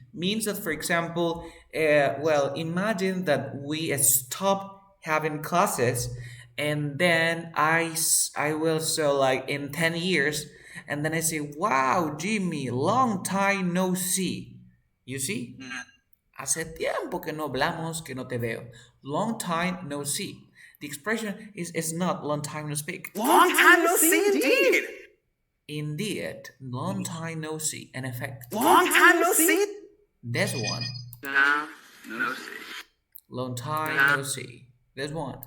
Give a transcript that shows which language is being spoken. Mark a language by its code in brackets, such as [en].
[en] Means that, for example, imagine that we stop having classes and then I will so like in 10 years and then I say, wow, Jimmy, long time no see. You see? [es] Hace tiempo que no hablamos, que no te veo. [en] Long time no see. The expression is not long time no speak. Long time no see, indeed. Indeed, long time no see. In effect, Long time no see. there's one. No see. Long time no see. There's one.